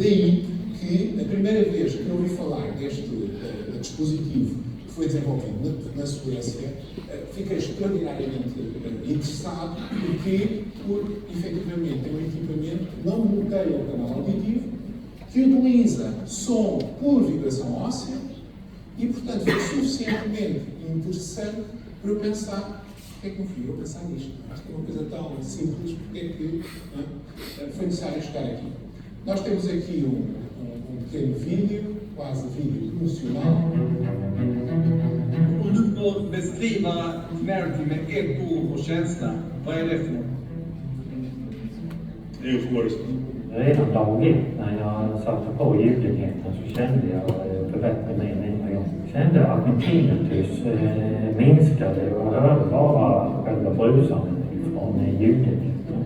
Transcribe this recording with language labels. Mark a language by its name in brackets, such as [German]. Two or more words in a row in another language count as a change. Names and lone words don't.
[Portuguese] Daí que a primeira vez que eu ouvi falar deste dispositivo que foi desenvolvido na Suécia, fiquei extraordinariamente interessado porque, efetivamente, é um equipamento que não bloqueia o canal auditivo, que utiliza som por vibração óssea e, portanto, foi suficientemente interessante para eu pensar porque é que me fui eu pensar nisto. Acho que é uma coisa tão simples, porque é que foi necessário chegar aqui. Nós temos aqui um pequeno vídeo, quase vídeo promocional. [Swedish] Om du får beskriva Clarity med ett ord och känsla, vad är det för något? Redan dag ett när jag satte på ljudligheten så kände jag förbättring med mina jobb. Kände att min tinnitus minskade och jag hörde bara själva brusandet från ljudligheten.